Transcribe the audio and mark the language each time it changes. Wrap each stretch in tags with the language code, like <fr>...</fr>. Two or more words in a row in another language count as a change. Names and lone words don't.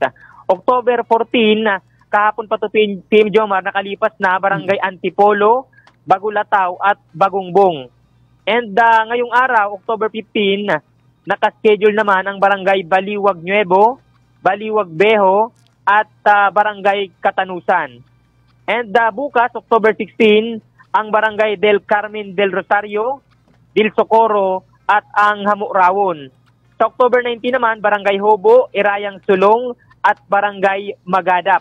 <tl>October 14, kahapon pa ito PM Jomar, nakalipas na Barangay Antipolo, Bagulataw at Bagungbong. And ngayong araw, October 15, nakaschedule naman ang Barangay Baliwag Nuevo, Baliwag Beho at Barangay Katanusan. And bukas, October 16, ang Barangay Del Carmen del Rosario, Del Socorro at ang Hamurawon. Sa October 19 naman, Barangay Hobo, Irayang Sulong at Barangay Magadap.</tl>